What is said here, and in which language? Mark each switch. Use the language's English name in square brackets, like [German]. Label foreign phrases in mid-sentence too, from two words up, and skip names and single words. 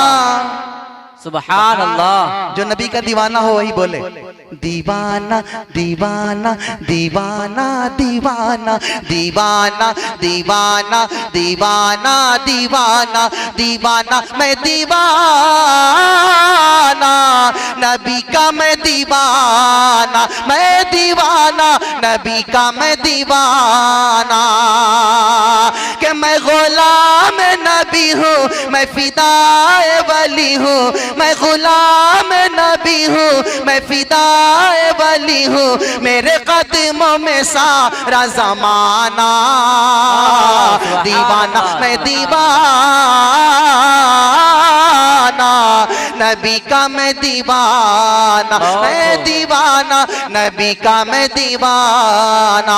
[Arabic] سبحان الله. [Hindi] जो नबी का दीवाना हो वही बोले दीवाना दीवाना दीवाना दीवाना दीवाना दीवाना दीवाना दीवाना दीवाना मैं दीवाना नबी का, मैं दीवाना, मैं दीवाना नबी का, मैं दीवाना कि मैं गुलाम नबी हूँ, मैं फिदाए वली हूँ, मैं गुलाम नबी हूँ, मैं फिदाए वली हूँ, मेरे कदमों में सारा जमाना दीवाना, मैं दीवाना नबी का, मैं दीवाना, मैं दीवाना नबी का, मैं दीवाना।